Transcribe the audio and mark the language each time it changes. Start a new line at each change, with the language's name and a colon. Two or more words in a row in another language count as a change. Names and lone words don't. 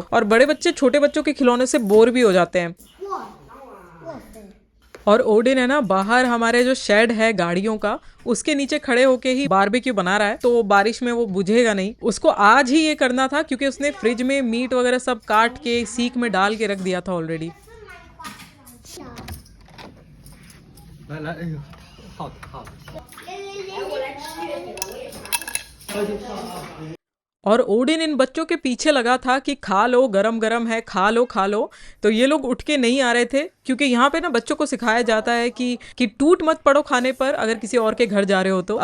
Hindi: और बड़े बच्चे छोटे बच्चों के खिलौने से बोर भी हो जाते हैं। और ओडिन है ना बाहर हमारे जो शेड है गाड़ियों का, उसके नीचे खड़े होके ही बारबेक्यू बना रहा है, तो बारिश में वो बुझेगा नहीं। उसको आज ही ये करना था क्योंकि उसने फ्रिज में मीट वगैरह सब काट के सीख में डाल के रख दिया था ऑलरेडी।
Chinese: 来来，哎呦，好的好的。
Hindi: और ओडिन इन बच्चों के पीछे लगा था कि खा लो, गरम गरम है, खा लो खा लो। तो ये लोग उठ के नहीं आ रहे थे, क्योंकि यहाँ पे ना बच्चों को सिखाया जाता है कि टूट मत पड़ो खाने पर, अगर किसी और के घर जा रहे हो तो।